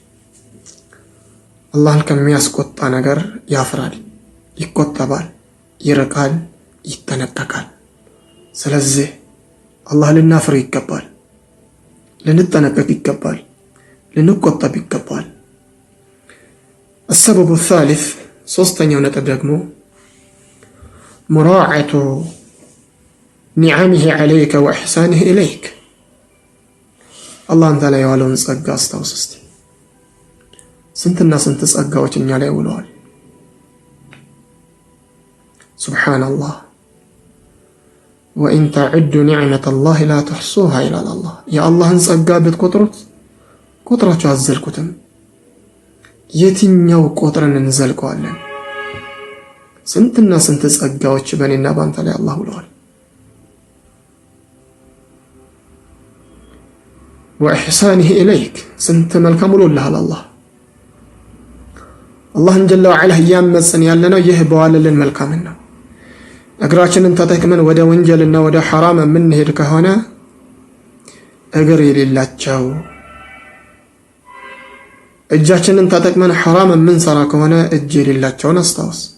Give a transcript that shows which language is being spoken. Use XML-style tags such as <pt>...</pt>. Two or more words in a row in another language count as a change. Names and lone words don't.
<am>አላህን ከሚያስቆጣ ነገር ያፍራል፣ ይቆጠባል፣ ይርቃል፣ ይጠነቀቃል። ስለዚህ አላህ ልናፍር ይገባል፣ ልንጠነቀቅ ይገባል፣ ልንቆጠብ ይገባል።</am> <ar>السبب الثالث</ar> <am>ሶስተኛው ነጥብ ደግሞ</am> <ar>مراعاة نعمه عليك وإحسانه إليك الله أنت لا يوالون</ar> <am>ጸጋ አስታውስ እስቲ። ስንትና ስንት ጸጋዎች እኛ ላይ ውለዋል።</am> <ar>سبحان الله وإن تعدوا نعمة الله لا تحصوها إلى الله يا الله</ar> <am>ጸጋ ብትቆጥሩት ቁጥራችሁ አዘልኩትም። የትኛው ቁጥርን እንዘልቀዋለን? ስንትና ስንት ጸጋዎች በእኔና ባንተ ላይ አላህ ውለዋል።</am> <ar>وإحسانه إليك</ar> <am>ስንት መልካም ውሎልሃል አላህ። አላህን</am> <ar>جل وعلا</ar> <am>እያመፅን ያለነው ይህ በዋለልን መልካምን ነው። እግራችንን ተጠቅመን ወደ ወንጀልና ወደ ሐራም የምንሄድ ከሆነ እግር የሌላቸው፣ እጃችንን ተጠቅመን ሐራም የምንሰራ ከሆነ እጅ የሌላቸውን አስታውስ።</am>